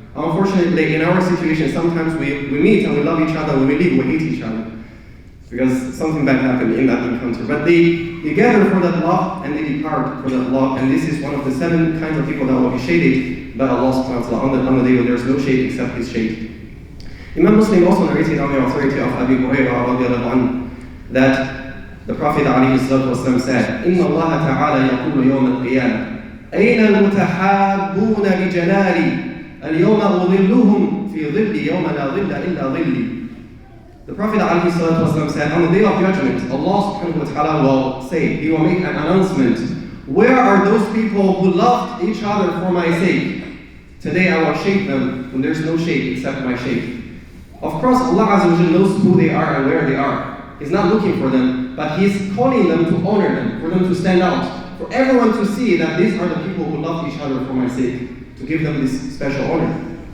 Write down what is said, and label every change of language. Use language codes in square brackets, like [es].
[en] Unfortunately, in our situation, sometimes we meet and we love each other. When we leave, we hate each other. Because something bad happened in that encounter. But they gather for that love and they depart for that love. And this is one of the 7 kinds of people that will be shaded by Allah subhanahu wa ta'ala on the day when there is no shade except His shade. Imam Muslim also narrated on the authority of Abu Hurairah radiallahu anhu that the Prophet ﷺ said, [ar] إِنَّ اللَّهَ تَعَالَى يَقُولُ يَوْمَ الْقِيَامَةِ أَيْنَ الْمُتَحَابُّونَ بِجَلَالِي الْيَوْمَ أُظِلُّهُمْ فِي ظِلِّ يَوْمَ لَا ظِلَّ إِلَّا ظِلِّي. [en] The Prophet ﷺ said, on the day of judgment, Allah subhanahu wa ta'ala will say, He will make an announcement, where are those people who loved each other for my sake? Today I will shade them when there's no shade except my shade. Of course, Allah Azza wa Jalla knows who they are and where they are. He's not looking for them, but He's calling them to honor them, for them to stand out, for everyone to see that these are the people who love each other for my sake, to give them this special honor.